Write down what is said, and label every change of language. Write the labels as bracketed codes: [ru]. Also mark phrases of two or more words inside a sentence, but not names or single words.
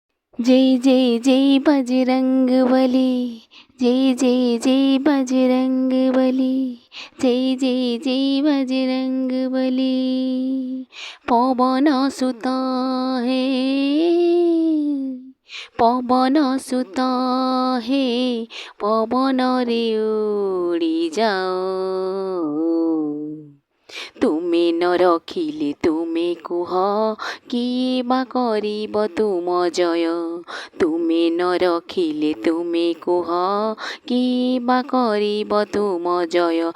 [hi] जय जय जय बजरंगबली, जय जय जय बजरंगबली, जय जय जय बजरंगबली। [or] ପବନ ସୁତ ହେ, ପବନ ସୁତ ହେ, ପବନ ରେ ଉଡ଼ି ଯାଅ। ତୁମେ ନ ରଖିଲେ ତୁମେ କୁହ, କିଏ ବା କରିବ ତୁମ ଜୟ। ତୁମେ ନ ରଖିଲେ ତୁମେ କୁହ, କିଏ ବା କରିବ ତୁମ ଜୟ।